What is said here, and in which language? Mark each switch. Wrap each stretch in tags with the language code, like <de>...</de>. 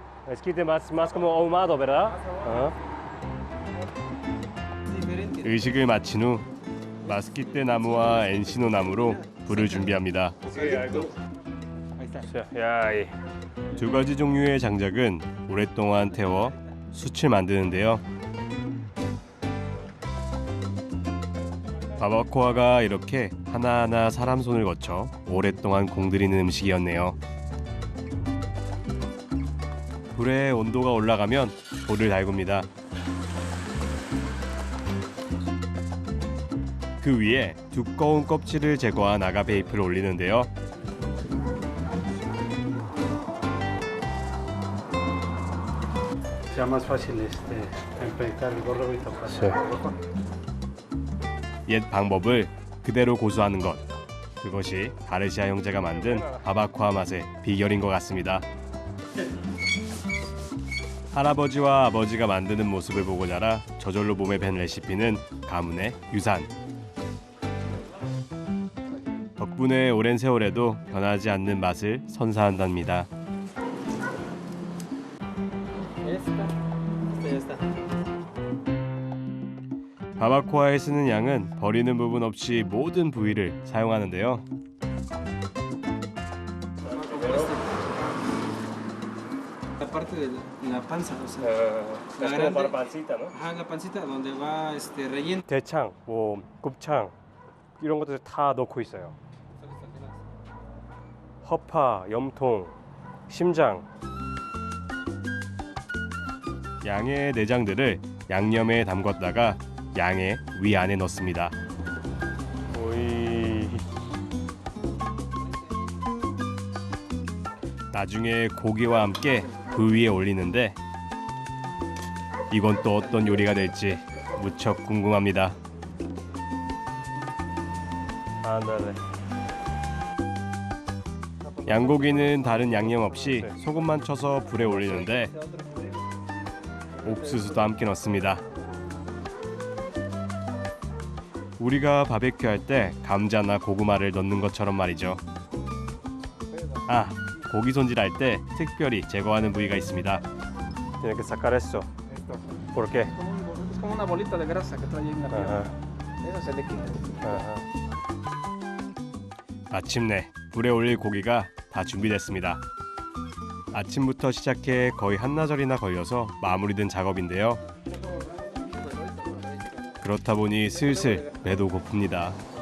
<es>Esquite más como ahumado, ¿verdad? Ajá. Diferente.</es> <ko>의식을 마친 후 마스키떼 나무와 엔시노 나무로 불을 준비합니다. 야, 이. 두 가지 종류의 장작은 오랫동안 태워 숯을 만드는데요. 바바코아가 이렇게 하나하나 사람 손을 거쳐 오랫동안 공들이는 음식이었네요. 불의 온도가 올라가면 불을 달굽니다. 그 위에 두꺼운 껍질을 제거한 아가베 잎을 올리는데요.</ko> <es>Sea más fácil empezar el gorro y tapar. Sí.</es> <ko>옛 방법을 그대로 고수하는 것. 그것이 가르시아 형제가 만든 바바코아 맛의 비결인 것 같습니다. 할아버지와 아버지가 만드는 모습을 보고 자라 저절로 몸에 밴 레시피는 가문의 유산. 덕분에 오랜 세월에도 변하지 않는 맛을 선사한답니다.</ko> <es>Ya está.</es> <ko>바바코아에 쓰는 양은 버리는 부분 없이 모든 부위를 사용하는데요.</ko> <es>La parte de la panza, o sea, la Es como grande. para pancita, ¿no? Ajá, la pancita donde va relleno.</es> <ko>대창, 뭐 곱창 이런 것들 다 넣고 있어요. 허파, 염통, 심장. 양의 내장들을 양념에 담궜다가 양의 위 안에 넣습니다. 오이. 나중에 고기와 함께 그 위에 올리는데 이건 또 어떤 요리가 될지 무척 궁금합니다. 아, 네. 양고기는 다른 양념 없이 소금만 쳐서 불에 올리는데 옥수수도 함께 넣습니다. 우리가 바베큐 할 때 감자나 고구마를 넣는 것처럼 말이죠. 아, 고기 손질할 때 특별히 제거하는 부위가 있습니다.</ko> <es>Tiene que sacar esto. ¿Por qué? Es como una bolita de grasa que trae en arriba. Ajá, Eso se le quita. ajá.</es> <ko>마침내 불에 올릴 고기가 다 준비됐습니다. 아침부터 시작해 거의 한나절이나 걸려서 마무리된 작업인데요. 그렇다 보니 슬슬 배도 고픕니다.</ko>